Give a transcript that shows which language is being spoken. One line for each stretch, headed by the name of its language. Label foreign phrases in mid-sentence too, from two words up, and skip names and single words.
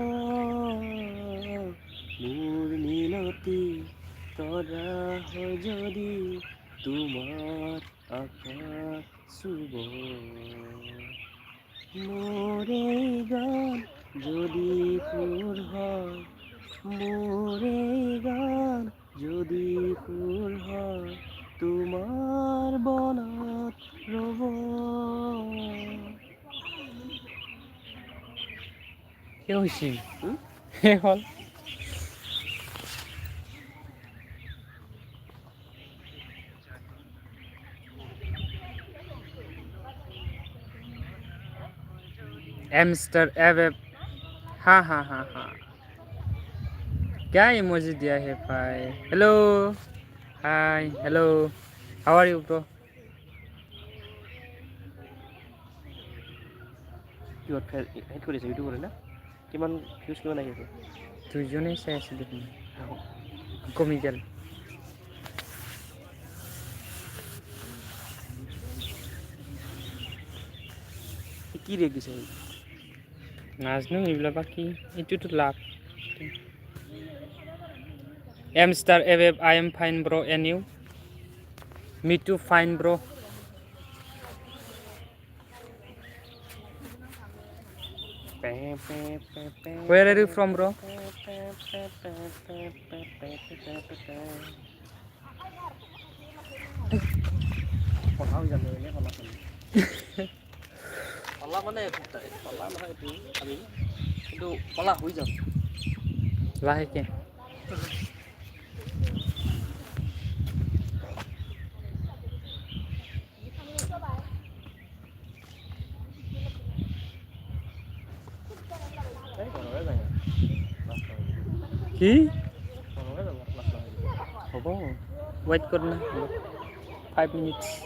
Assamese: মোৰ মিনতি তৰা হয় যদি তোমাৰ আকাশ চুব মোৰ এই গান যদি সুৰ হয় মোৰ এই গান যদি সুৰ হয় তোমাৰ বনত ৰ'ব কি হৈছিল শেষ হ'ল एमस्टर एवेब
Hindi: हाँ हाँ हाँ हाँ क्या इमोजी दिया है भाई
English: hello hi hello how are you bro
Assamese: কিহত হেড কৰিছে ইউটিউবত না কিমান ভিউজ কিমান আহি আছে দুজনেই চাই আছোঁ দেখোন কমিকেল কি ৰেক দিছে নাজনো এইবিলাক বাকী এইটোতো লাভ एमस्टर एवेब
English: I am fine bro and you me too fine bro Where are you from, bro?
Assamese: পলা মানে পলা নহয় এইটো আমি কিন্তু পলা হৈ যাম লাহেকে কি হ'ব ৱেইট কৰ না 5 minutes